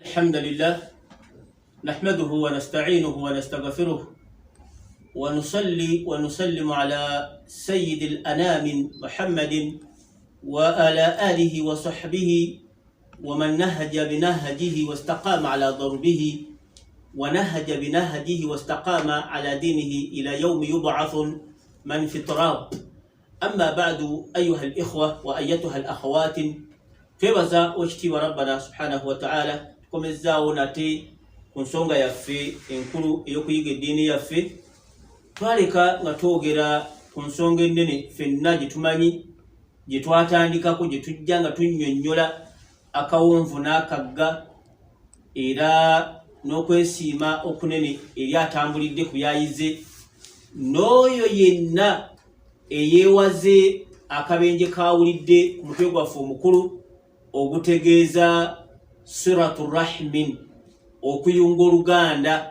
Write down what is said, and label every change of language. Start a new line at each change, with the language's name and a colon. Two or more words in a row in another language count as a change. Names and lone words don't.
Arabic: الحمد لله نحمده ونستعينه ونستغفره ونصلي ونسلم على سيد الأنام محمد وعلى آله وصحبه ومن نهج بنهجه واستقام على ضربه ونهج بنهجه واستقام على دينه إلى يوم يبعث من في التراب. أما بعد أيها الإخوة وأيتها الأخوات
Ganda: twebaza okitiibwa
Arabic: ربنا سبحانه وتعالى
Ganda: tukomezaawo nate ku nsonga yaffe enkulu ey'okuyiga eddiini yaffe. Twaleka nga twogera ku nsonga ennene ffenna gye tumanyi gye twatandikako gye tujja nga tunnyonnyola akawonvu n'akagga era n'okwesiima okunene eri atambulidde ku byayize n'oyo yenna eyeewaze akabenje kawulidde ku mutwe gwaffe omukulu ogutegeeza
Arabic: صلة الرحم,
Ganda: okuyunga oluganda.